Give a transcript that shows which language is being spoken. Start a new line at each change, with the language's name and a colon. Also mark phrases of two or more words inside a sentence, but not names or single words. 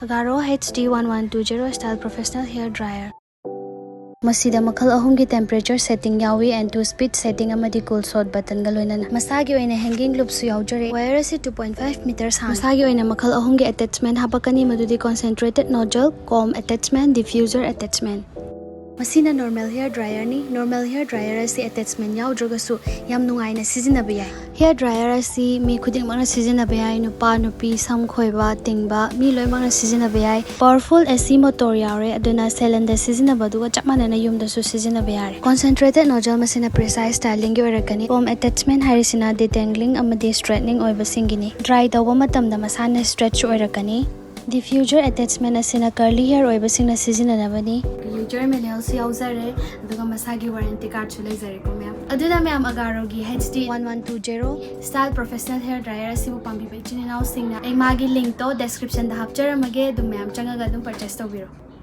Manipuri: AGARO HD1120 Style Professional Hair Dryer. Masida makal ahumgi
English: temperature setting
Manipuri: yawi and
English: 2-speed setting
Manipuri: amadi
English: cool sort button
Manipuri: galoinana. Masagi oina hanging loop su yaujare. Wire asi 2.5 meters hang. Masagi oina makal ahumgi attachment hapakani madudi
English: concentrated nozzle, comb attachment, diffuser attachment.
Manipuri: Masina
English: normal hair dryer
Manipuri: ni.
English: Normal hair dryer
Manipuri: asi attachment yaudragasu yam nungaina sizinaba yai.
English: Hair dryer
Manipuri: asi mi khudingmakna sizinaba yai. Nupa nupi sam khoiba tingba mi loimakna sizinaba yai.
English: Powerful AC motor
Manipuri: yaure aduna cylinder sizinaba duga chapmanana yumdasu sizinaba yare.
English: Concentrated nozzle
Manipuri: masina
English: precise styling
Manipuri: gi oirakani.
English: Comb attachment
Manipuri: harisina detangling amadi straightening oiba singini. Dry tawba matamda masana stretch oirakani.
English: Diffuser attachment
Manipuri: asina
English: curly hair
Manipuri: oiba singna sizinanabani.
English: User manual
Manipuri: si yauzare aduga masagi
English: warranty card
Manipuri: su leizare ko ma'am. Aduna ma'am AGARO gi HD1120 Style Professional Hair Dryer asibu pambi ba ichininaw singna ay magi link to description da hapcharamage dum ma'am changaga dum purchase tawbiro.